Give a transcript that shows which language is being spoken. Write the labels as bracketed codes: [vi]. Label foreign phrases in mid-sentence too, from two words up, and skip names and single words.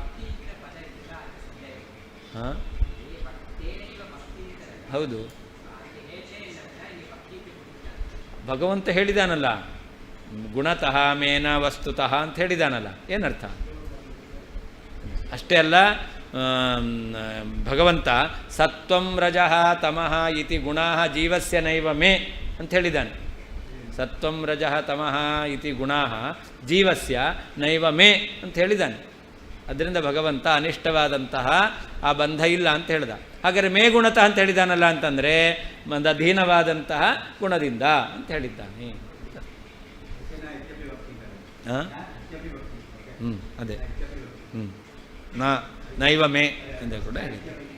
[kn] ಹಾಂ ಹೌದು, ಭಗವಂತ ಹೇಳಿದಾನಲ್ಲ, [sa] ಗುಣತಃ ಮೇನ ವಸ್ತುತಃ [kn] ಅಂತ ಹೇಳಿದಾನಲ್ಲ. ಏನರ್ಥ? ಅಷ್ಟೇ ಅಲ್ಲ, ಭಗವಂತ [sa] ಸತ್ವಂ ರಜಃ ತಮಃ ಇತಿ ಗುಣಾ ಜೀವಸ್ಯ ನೈವ ಮೇ [kn] ಅಂತ ಹೇಳಿದ್ದಾನೆ. [sa] ಸತ್ವಂ ರಜಃ ತಮಃ ಇತಿ ಗುಣಾ ಜೀವಸ್ಯ ನೈವ ಮೇ [kn] ಅಂತ ಹೇಳಿದ್ದಾನೆ. ಅದರಿಂದ ಭಗವಂತ ಅನಿಷ್ಟವಾದಂತಹ ಆ ಬಂಧ ಇಲ್ಲ ಅಂತ ಹೇಳ್ದ. ಹಾಗಾದರೆ [sa] ಮೇ ಗುಣತಃ [kn] ಅಂತ ಹೇಳಿದಾನಲ್ಲ ಅಂತಂದರೆ ಒಂದು ಅಧೀನವಾದಂತಹ ಗುಣದಿಂದ ಅಂತ ಹೇಳಿದ್ದಾನೆ. ಅದೇ [sa] ನೈವ ಮೇ [kn] ಅಂತ ಕೂಡ ಹೇಳಿದ್ದಾರೆ.